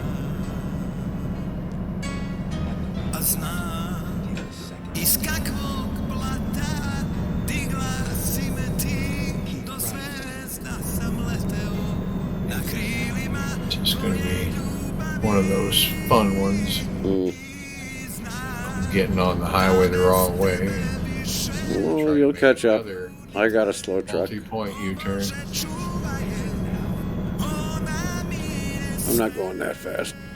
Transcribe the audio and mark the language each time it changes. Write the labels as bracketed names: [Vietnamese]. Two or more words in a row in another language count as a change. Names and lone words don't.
[Serbian] A znam iz kakvog blata digla si me ti, do zvezda sam leteo na krilima tvoje ljubavi. [English] One of those fun ones. I'm getting on the highway the wrong way. Well, you'll catch up. I got a slow truck. Multi-point U-turn. I'm not going that fast.